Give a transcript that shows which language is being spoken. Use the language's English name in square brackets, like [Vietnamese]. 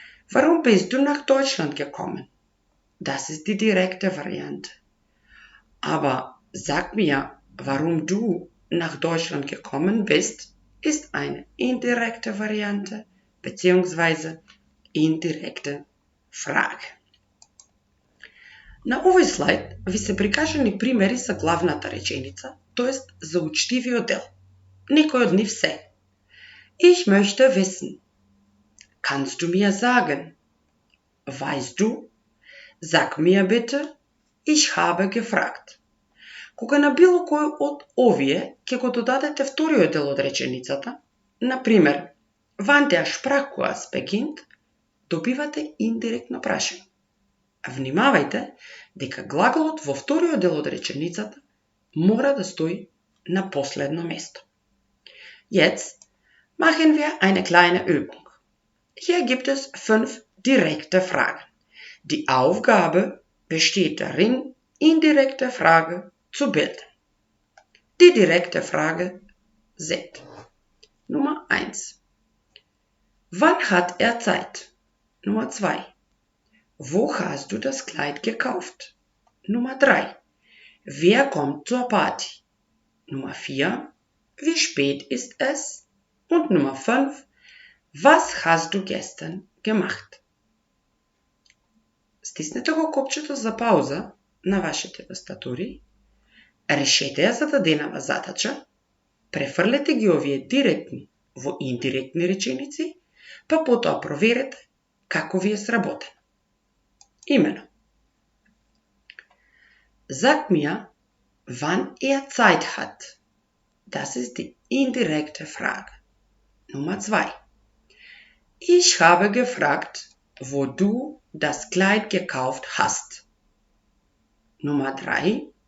[German] Warum bist du nach Deutschland gekommen? Das ist die direkte Variante. Aber sag mir, warum du nach Deutschland gekommen bist, ist eine indirekte Variante bzw. indirekte Frage. [Macedonian] На овој слайд ви се прикажани примери за главната реченица, тоест за учтивиот дел. Некој од нив се: [German] Ich möchte wissen. Kannst du mir sagen? Weißt du? Sag mir bitte. Ich habe gefragt. [Macedonian] Кога на било кој од овие ќе го додадете вториот дел од реченицата, например, [German] wann der Sprachkurs beginnt, [Macedonian] добивате индиректно прашање. Внимавајте дека глаголот во вториот дел од реченицата мора да стои на последно место. [German] Jetzt machen wir eine kleine Übung. Hier gibt es 5 direkte Fragen. Die Aufgabe besteht darin, indirekte Frage zu bilden. Die direkte Frage sind: Nummer 1. Wann hat er Zeit? Nummer 2. Wo hast du das Kleid gekauft? Nummer 3. Wer kommt zur Party? Nummer 4. Wie spät ist es? Und Nummer 5. Was hast du gestern gemacht? [Macedonian] Стиснете го копчето за пауза на вашите тастатури, решете ја зададенава задача, префрлете ги овие директни во индиректни реченици, па потоа проверете како ви е сработено. [German] Имено: Sag mir, wann er Zeit hat. Das ist die indirekte Frage. Nummer 2. Ich habe gefragt, wo du das Kleid gekauft hast. Nummer 3.